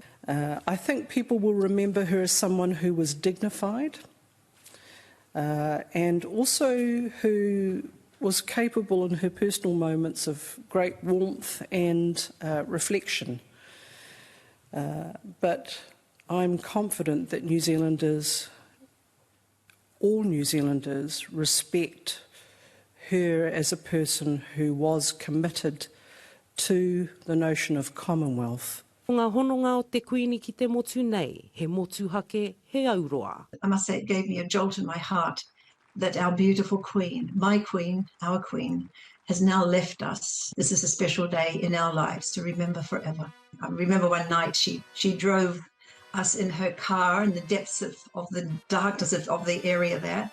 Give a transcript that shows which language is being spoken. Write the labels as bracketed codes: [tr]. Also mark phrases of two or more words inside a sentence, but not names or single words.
[en] I think people will remember her as someone who was dignified and also who was capable in her personal moments of great warmth and reflection. But I'm confident that New Zealanders, all New Zealanders, respect her as a person who was committed to the notion of Commonwealth. [mi] Ngā hononga o te Queeni ki te motu nei, he motu hake, he auroa. [en] I must say it gave me a jolt in my heart that our beautiful Queen, my Queen, our Queen, has now left us. This is a special day in our lives to remember forever. I remember one night she drove us in her car in the depths of the darkness of the area there.